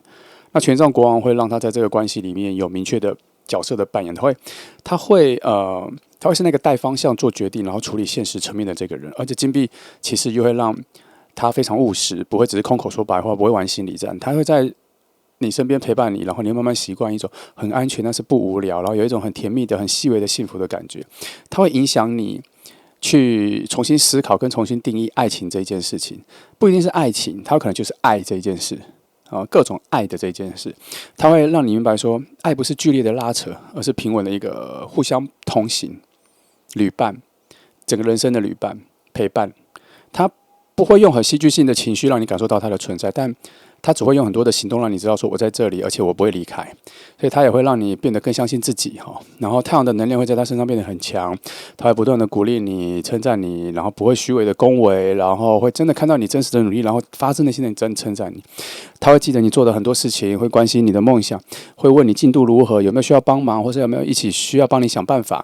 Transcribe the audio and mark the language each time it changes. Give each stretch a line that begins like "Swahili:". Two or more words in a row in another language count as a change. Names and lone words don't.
Chinese: 那權杖國王會讓他在這個關係裡面有明確的角色的扮演，他會是那個帶方向做決定，然後處理現實層面的這個人。而且金幣其實又會讓他非常務實，不會只是空口說白話，不會玩心理戰，他會在你身邊陪伴你，然後你會慢慢習慣一種很安全但是不無聊，然後有一種很甜蜜的、很細微的幸福的感覺。它會影響你去重新思考跟重新定義愛情這一件事情，不一定是愛情，它有可能就是愛這一件事啊，各種愛的這一件事。它會讓你明白說，愛不是劇烈的拉扯，而是平穩的一個互相同行、旅伴，整個人生的旅伴陪伴。它不會用很戲劇性的情緒讓你感受到它的存在，但他只會用很多的行動讓你知道說，我在這裡，而且我不會離開。所以他也會讓你變得更相信自己哈。然後太陽的能量會在他身上变得很強，他會不斷的鼓勵你、稱讚你，然後不會虛偽的恭維，然後會真的看到你真實的努力，然後發自內心的真稱讚你。他會記得你做的很多事情，會關心你的夢想，會問你進度如何，有沒有需要幫忙，或是有沒有一起需要幫你想辦法。